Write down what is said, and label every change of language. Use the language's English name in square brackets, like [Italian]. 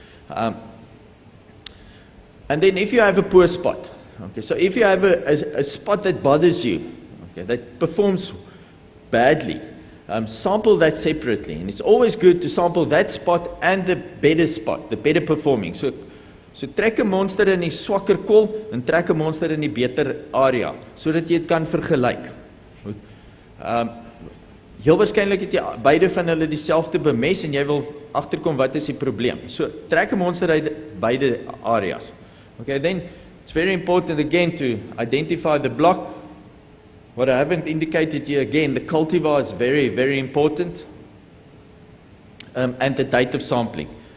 [English] And then if you have a poor spot, okay, so if you have a spot that bothers you, okay, that performs badly, sample that separately, and it's always good to sample that spot and the better spot, the better performing. [Afrikaans] So trek 'n monster in die swakker kol en trek 'n monster in die beter area, sodat jy dit kan vergelyk. Heel waarskynlik het jy beide van hulle dieselfde bemes en jy wil agterkom wat is die probleem. So trek 'n monster uit beide areas. [English] Okay, then it's very important again to identify the block. What I haven't indicated here again, the cultivar is very, very important, and the date of sampling.